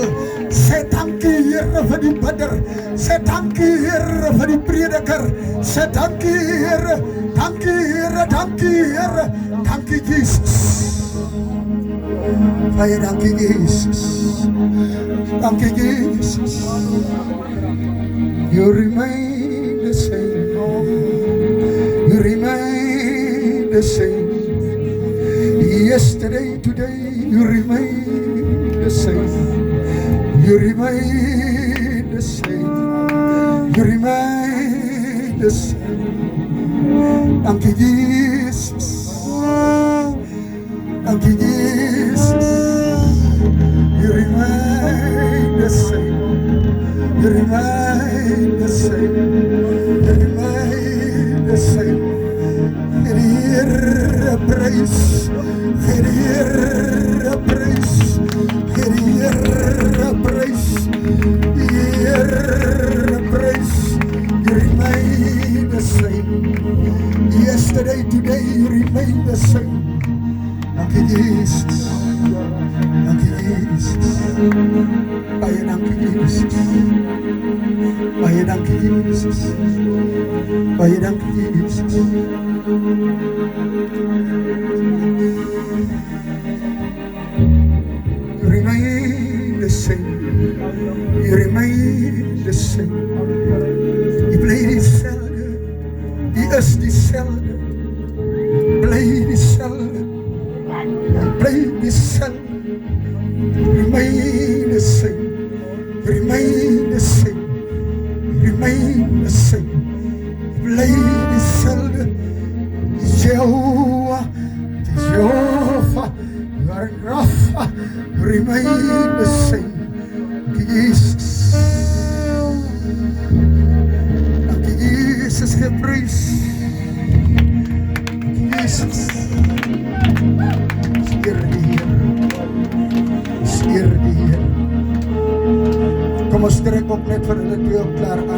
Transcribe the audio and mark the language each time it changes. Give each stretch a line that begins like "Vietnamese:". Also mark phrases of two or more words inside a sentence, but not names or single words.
Afrikaans: Sê dankie Here vir die bidder. Sê dankie Here vir die prediker. Sê dankie Here. Dankie Here, dankie Here. Dankie Jesus. Baie dankie Jesus. Dankie Jesus.
English: You remain the same. You remain the same. Yesterday, today, you remain the same. You remain the same. You remain the same.
Afrikaans: Dankie Jesus. Dankie Jesus.
English: You remain the same. You remain the same. You remain the same. Heer, praise. Heer, praise. Heer, praise. Heer, praise. You remain the same. Yesterday, today, you remain the same.
Afrikaans: Dankie Jesus. Dankie Jesus. Baie dankie Jesus. Baie dankie Jesus. Baie dankie Jesus.
English: You remain the same. You remain the same. You
Afrikaans: bly dieselfde. You is dieselfde. Bly dieselfde. Bly dieselfde.
English: Remain the same. Remain the same. Remain the same.
Afrikaans: Bly dieselfde. Jehovah, Jehovah,
English: you are Rapha. Remain the same. Jesus.
Afrikaans: Dankie Jesus, geprys. Jesus. Eer die Heer. Eer die Heer. Kom ons trek op net vir hulle twee op klaar aan.